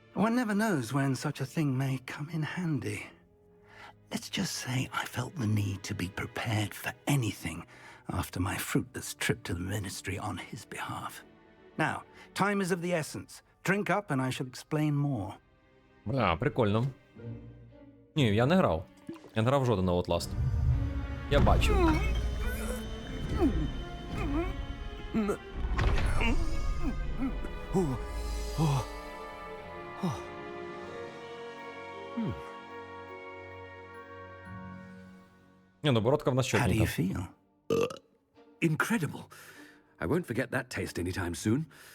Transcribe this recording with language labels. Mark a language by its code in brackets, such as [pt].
[en] One never knows when such a thing may come in handy. Let's just say I felt the need to be prepared for anything after my fruitless trip to the ministry on his behalf. Now, time is of the essence. Drink up and I shall explain more. [uk] Бля, прикольно. Ні, я не грав. Я не грав жоден на Outlast. Я бачив. Ні, ну бородка в нас чотненька. [en] Incredible. I won't forget that taste anytime soon.